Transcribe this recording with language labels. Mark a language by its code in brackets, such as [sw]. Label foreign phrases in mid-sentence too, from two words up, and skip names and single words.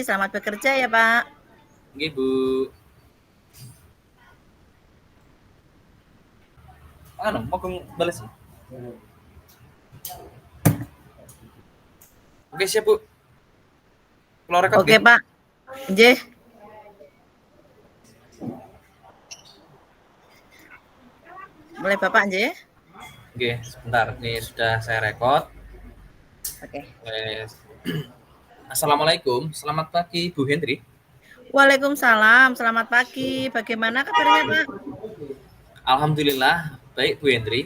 [id] Selamat bekerja ya, Pak. Nggih, Bu. Mau balas. Oke, siap, Bu. Keluar rekam Oke, nggih. Pak. Nggih. Boleh Bapak nggih? Oke, sebentar. Ini sudah saya rekod. Oke. Assalamualaikum. Selamat pagi, Bu Hendri. Waalaikumsalam. Selamat pagi. Bagaimana kabarnya, Pak? Alhamdulillah, baik Bu Hendri.